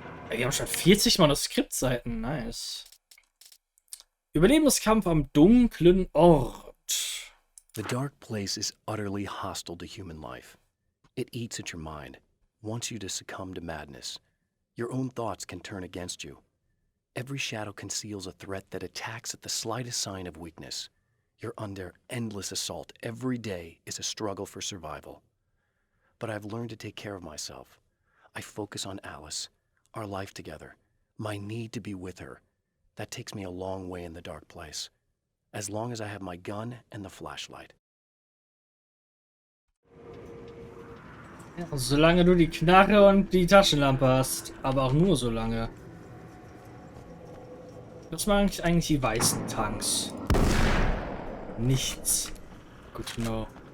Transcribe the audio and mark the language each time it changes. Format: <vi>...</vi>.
<de>Wir haben schon 40 Manuskriptseiten. Nice. Überlebenskampf am dunklen Ort.</de> <en>The dark place is utterly hostile to human life. It eats at your mind, wants you to succumb to madness. Your own thoughts can turn against you. Every shadow conceals a threat that attacks at the slightest sign of weakness. You're under endless assault. Every day is a struggle for survival. But I've learned to take care of myself. I focus on Alice, our life together, my need to be with her. That takes me a long way in the dark place. As long as I have my gun and the flashlight.</en> <de>Ja, solange du die Knarre und die Taschenlampe hast. Aber auch nur so lange. Was machen eigentlich die weißen Tanks? Nichts.</de> <en>Good to know.</en>